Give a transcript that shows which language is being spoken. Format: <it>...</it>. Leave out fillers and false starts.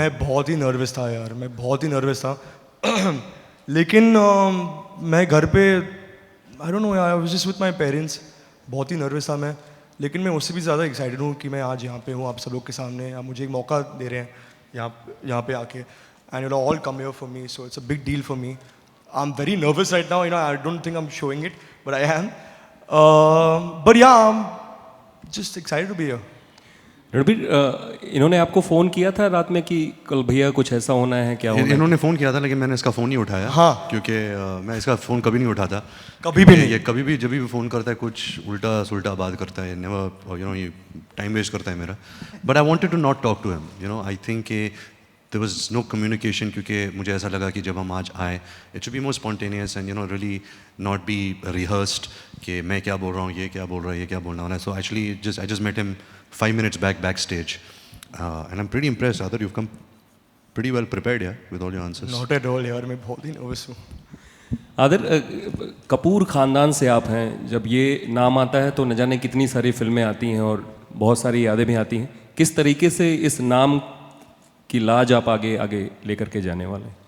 <hi>मैं बहुत ही नर्वस था यार, मैं बहुत ही नर्वस था. लेकिन मैं घर पे</hi> <en>I don't know, I was just with my parents.</en> <hi>बहुत ही नर्वस था मैं, लेकिन मैं उससे भी ज़्यादा एक्साइटेड हूँ कि मैं आज यहाँ पे हूँ आप सब लोग के सामने. आप मुझे एक मौका दे रहे हैं यहाँ पे आके.</hi> <en>And you all come here for me, so it's a big deal for me. I am very nervous right now. I don't think I am showing it, but I am. But yeah, I'm just excited to be here.</en> <hi>Ranbir, इन्होंने आपको phone किया था रात में कि कल भैया कुछ ऐसा होना है, क्या होना है? इन्होंने फ़ोन किया था लेकिन मैंने इसका फ़ोन नहीं उठाया. हाँ. क्योंकि मैं इसका फ़ोन कभी नहीं उठाता. कभी भी नहीं. ये कभी भी जब भी फ़ोन करता है कुछ उल्टा सुल्टा बात करता है.</hi> <en>never, you know, ये time waste</en> <hi>करता है मेरा.</hi> <en>But I wanted to not talk to him. You know, I think there was no communication</en> <hi>क्योंकि मुझे ऐसा लगा कि जब हम आज आए,</hi> <en>it should be more spontaneous and, you know, really not be rehearsed</en> <hi>कि मैं क्या बोल रहा हूँ, ये क्या बोल रहा है, ये क्या बोलना है.</hi> <en>So actually I just met him 5 minutes backstage, and I'm pretty impressed. Adar, you've come pretty well prepared, yeah, with all your answers. Not at all</en> <hi>यार, मैं बहुत ही नर्वस हूँ. आदर, कपूर ख़ानदान से आप हैं. जब ये नाम आता है तो न जाने कितनी सारी फिल्में आती हैं और बहुत सारी यादें भी आती हैं. किस तरीके से इस नाम की लाज आप आगे लेकर के जाने वाले?</hi>